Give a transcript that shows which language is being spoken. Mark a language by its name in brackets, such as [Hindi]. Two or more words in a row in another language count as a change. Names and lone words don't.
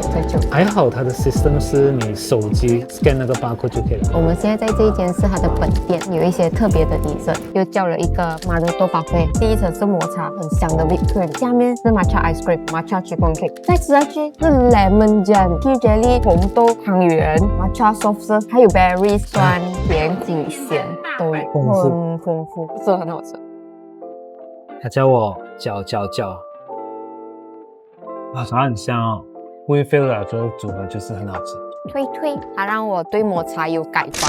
[Chinese] 還好它的 system 是你手機 scan 那個 barcode 就可以了。我們現在在這一間是它的本店，有一些特別的dessert，又叫了一個 Maruto Parfait， 第一層是抹茶，很香的 [English] whipped cream， [Chinese] 下面是 [English] matcha ice cream、matcha chiffon cake， [Chinese] 再吃下去是 [English] lemon jam、tea jelly、 [Chinese] 紅豆湯圓、 [English] matcha soft serve， [Chinese] 還有 berry 酸甜苦鹹都很豐富，是很好吃。他叫我叫啊，它很香哦。味菲的这个組合就是很好吃。推，它讓我對抹茶有改觀。